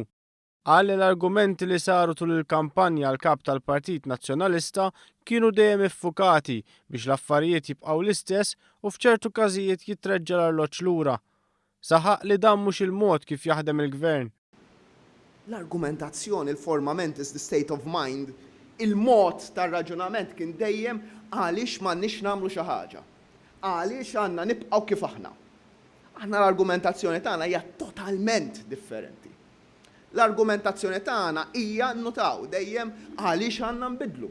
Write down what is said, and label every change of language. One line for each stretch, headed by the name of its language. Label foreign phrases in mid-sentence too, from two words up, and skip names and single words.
Maltese: Qal li l-argumenti li saru tul il-kampanja għal kap tal-Partit Nazzjonalista kienu dejjem iffukati biex l-affarijiet jibqgħu l-istess u f'ċertu każijiet jitreġġa l-arloġġ lura. Saħaq li dan mhux il-mod kif jaħdem il-Gvern. L-argumentazzjoni, il-formament
English: is the state of mind,
Maltese: il-mod tar-raġunament kien dejjem għaliex m'għandniex nagħmlu xi ħaġa. Għaliex għandna nibqgħu kif aħna. Aħna l-argumentazzjoni tagħna hija totalment differenti. L-argumentazzjoni tagħna hija nnotaw dejjem għaliex għandna nbidlu.